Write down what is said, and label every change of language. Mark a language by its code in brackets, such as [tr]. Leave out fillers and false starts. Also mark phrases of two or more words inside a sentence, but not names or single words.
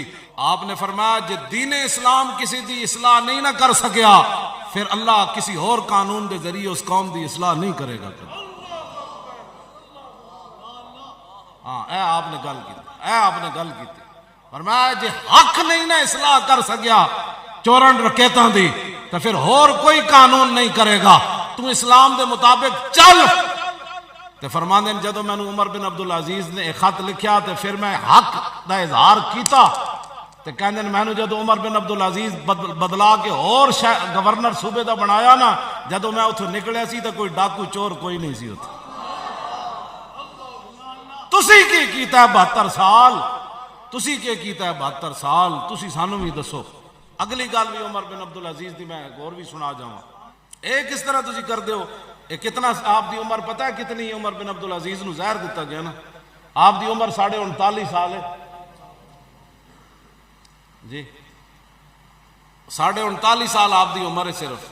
[pa] آپ نے فرمایا جے دین اسلام کسی دی اصلاح نہیں نہ کر سکیا پھر اللہ کسی اور قانون دے ذریعے اس قوم دی اصلاح نہیں کرے گا۔ ہاں اے آپ نے گل کی، اے آپ نے گل کی، فرمایا جے حق نہیں نہ اصلاح کر سکیا چورن رکیتاں دی تو پھر اور کوئی قانون نہیں کرے گا، تو اسلام دے مطابق چل۔ تے فرماندے ہیں جدو میں نے عمر بن عبدالعزیز نے ایک خط لکھیا تے پھر میں حق دا اظہار کیتا تے کہندے ہیں میں نے جدو عمر بن عبدالعزیز بدلا کے اور گورنر صوبے دا بنایا نا، جدو میں اتھوں نکلیا سی تے کوئی ڈاکو چور کوئی نہیں سی اتھے۔ تسی کی کیتا ہے 72 سال؟ تسی کی کیتا ہے 72 سال؟ تسی سانو بھی دسو۔ اگلی گل بھی عمر بن عبدالعزیز دی میں غور بھی سنا جاواں، اے کس طرح تسی کر دیو؟ اے کتنا آپ دی عمر پتہ ہے کتنی؟ عمر بن عبدالعزیز نو زہر دیتا گیا نا، آپ دی عمر 39.5 سال ہے جی، 39.5 سال آپ دی عمر ہے صرف۔